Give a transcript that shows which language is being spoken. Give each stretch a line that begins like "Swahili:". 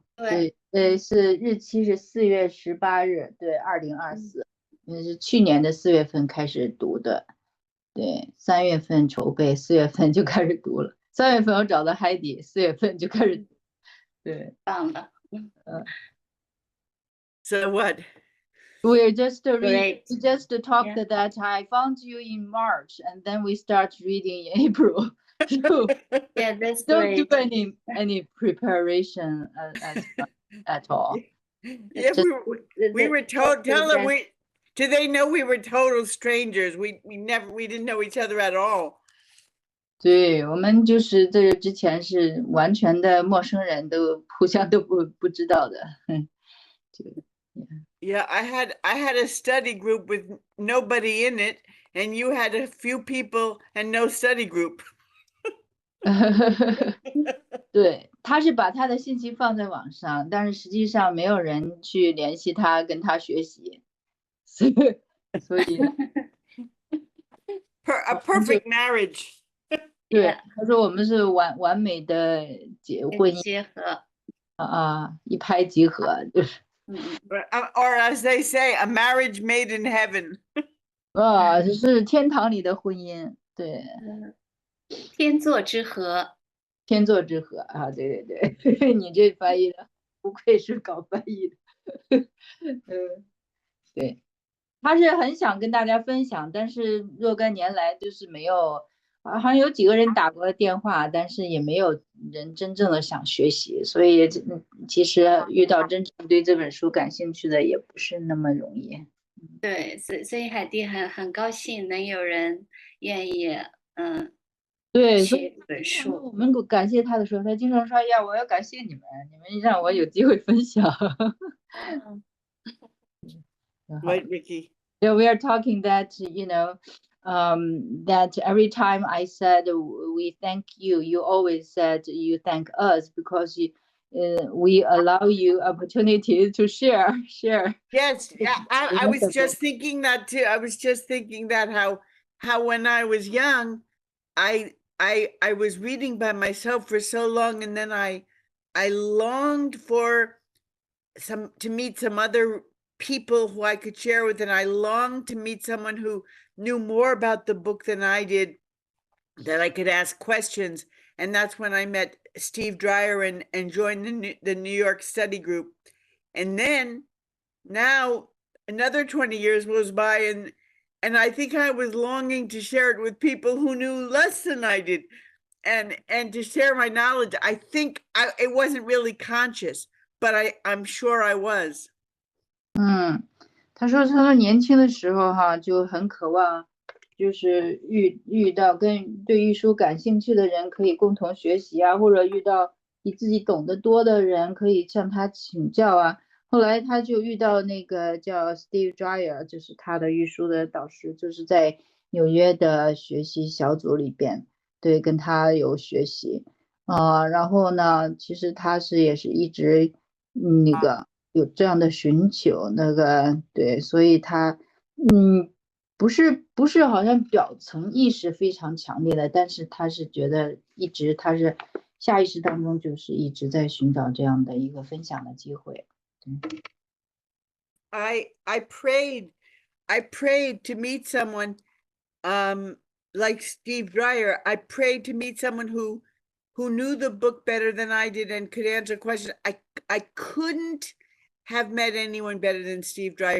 Chinese: 对，是日期是4月18日，对，2024，因为是去年的4月份开始读的，对，3月份筹备，4月份就开始读了。 3月份我找到 Heidi， 4月份就开始读，对，棒的。
English: So what? We just talked that I found you in March, and then we start reading in April. So yeah, that's don't great. do any preparation at all. Yeah, we were told. Tell them do they know we were total strangers? We didn't know each other at all.
Chinese: 对，我们就是这之前是完全的陌生人，都互相都不知道的。
English: Yeah, I had a study group with nobody in it, and you had a few people and no study group.
Chinese: 对，他是把他的信息放在网上，但是实际上没有人去联系他，跟他学习，所以
English: a perfect marriage.
Chinese: 对，他说我们是完美的婚姻结合一拍即合，就是。
English: Or as they say, a marriage made in heaven.
Chinese: 是天堂里的婚姻，对。天作之合。天作之合啊，对，你这翻译的不愧是搞翻译的。对，他是很想跟大家分享，但是若干年来就是没有，好像有几个人打过电话，但是也没有人真正的想学习，所以其实遇到真正对这本书感兴趣的也不是那么容易。对，所以海蒂很高兴能有人愿意对，学这本书。我们感谢他的时候，他经常说：“呀，我要感谢你们让我有机会分享。”
English: Right, Ricky. Yeah, we are talking that that every time I said we thank you, you always said you thank us because we allow you opportunity to share. Yes, yeah, I was just thinking that too. I was just thinking that how when I was young, I was reading by myself for so long, and then I longed for to meet some other people who I could share with, and I longed to meet someone who knew more about the book than I did, that I could ask questions. And that's when I met Steve Dreyer and joined the New York study group. And then now another 20 years goes by, and I think I was longing to share it with people who knew less than I did, and to share my knowledge. I think it wasn't really conscious, but I'm sure I was.
Chinese: 他说年轻的时候就很渴望，就是遇到跟对玉书感兴趣的人可以共同学习啊，或者遇到比自己懂得多的人可以向他请教啊。后来他就遇到那个叫 Steve Dreyer， 就是他的玉书的导师，就是在纽约的学习小组里边，对，跟他有学习。然后呢，其实他也是一直那个有这样的寻求，对，所以他不是好像表层意识非常强烈的，但是他是觉得他是下意识当中就是一直在寻找这样的一个分享的机会。对。
English: I prayed to meet someone like Steve Dreyer. I prayed to meet someone who knew the book better than I did and could answer questions. I couldn't have met anyone better than Steve Dreyer.